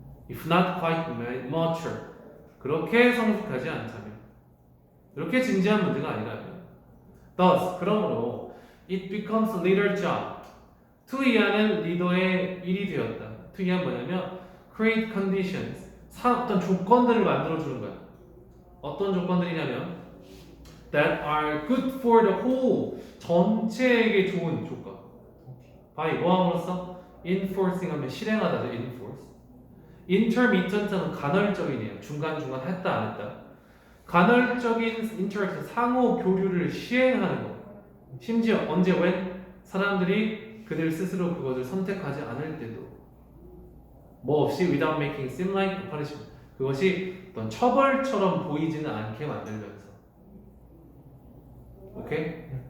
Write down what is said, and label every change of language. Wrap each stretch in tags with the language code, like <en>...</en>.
<ko>if not quite mature 그렇게 성숙하지 않다면 이렇게 진지한 문제가 아니라면 thus 그러므로 it becomes leader job 투이하는 리더의 일이 되었다. 투이한 뭐냐면 create conditions 어떤 조건들을 만들어주는 거야.</ko> <en>어떤 조건들이냐면 that are good for the whole 전체에게 좋은 조건.</en> <ko>by 뭐함으로써 enforcing 하면 실행하다죠. enforce. intermittent는 간헐적이네요. 중간중간 했다 안 했다. 간헐적인 interaction 상호 교류를 시행하는 거. 심지어 언제 when 사람들이 그들 스스로 그것을 선택하지 않을 때도 뭐 없이 without making seem like a punishment 그것이 어떤 처벌처럼 보이지는 않게 만들면서 오케이?</ko>